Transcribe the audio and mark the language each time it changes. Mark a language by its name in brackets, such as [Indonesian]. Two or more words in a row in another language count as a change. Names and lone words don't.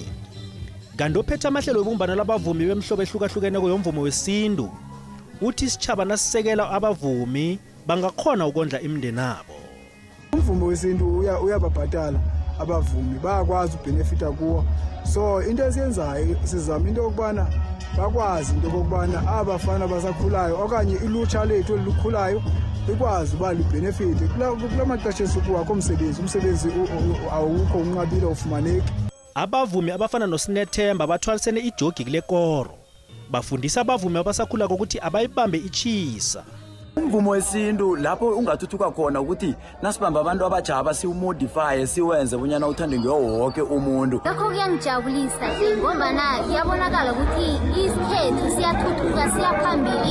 [Zulu] Kanti ophethe amahlelo obumbano labavumi bemihlobo ehlukahlukene yomvumo wesintu uthi isitshaba nasisekela abavumi bangakhona ukondla imindeni abo. Umvumo wesintu uyababhatala abavumi bayakwazi ubenefita kuwo. [Xhosa] So into esiyenzayo sizama into yokubana bakwazi into yokubana abafana basakhulayo okanye ilutsha lethu elikhulayo ikwazi uba libenefit kula maxesha esikuwa umsebenzi awukho unqabile ufumaneki. [Zulu] Abavumi abafana noSinethemba bathwalisene ijogi kule koro bafundisa abavumi abasakhula ukuthi abayibambe ichisa. [South Ndebele] Umvumo wesintu lapho ungathuthuka khona ukuthi nasibamba abantu abajaba siwumodify siwenze bunyana uthande ngewonke umuntu. Lokho kuyangijabulisa ngombana yabonakala ukuthi isikhethu siyathuthuka siyaphambili.